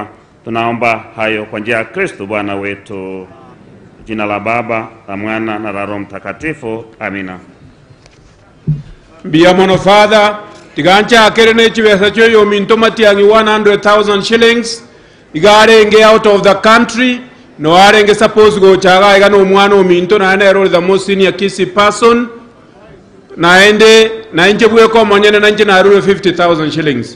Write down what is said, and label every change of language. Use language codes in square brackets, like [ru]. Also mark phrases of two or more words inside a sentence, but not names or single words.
[sw] Tunaomba hayo kwa njia ya Kristo Bwana wetu. Jina la Baba, la Mwana na la Roho Mtakatifu. Amina. [guz] Biamono Father, tigancha akerene chibesa cho yo minto matiangi 100,000 shillings. Igarenge [en] out of the country. [guz] No arenge suppose go chaga iga no mwana o minto na ene [en] the most senior [guz] kisi person. Naende na inje bwe ko monyene na inje na 50,000 shillings.